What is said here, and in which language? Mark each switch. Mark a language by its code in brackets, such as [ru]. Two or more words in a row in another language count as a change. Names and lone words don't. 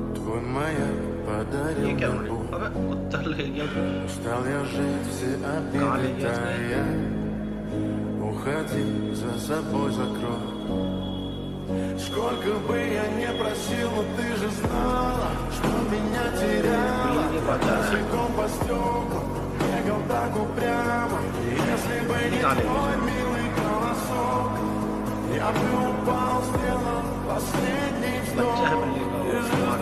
[ru] Он маяк подарил [hi] ये क्या [ru] мне [hi] हो रहा [ru] Бог. [hi] है? अबे उत्तर ले गया तू। [ru] Устал я жить, все [hi] कहाँ ले [ru] обиды [hi] गया इसने? [ru] тая. Уходи, за собой закрой. Сколько бы я не просил, но ты же знала, что меня теряла. [hi] मिल नहीं पाता है। [ru] Босиком по стеклам, бегал так упрямо. Если бы не [hi] कहाँ ले [ru] твой [hi] गया? [ru] милый голосок, я бы упал, сделал последний [hi] बच्चा है [ru] вздох. [hi] मिलने का। [ru] И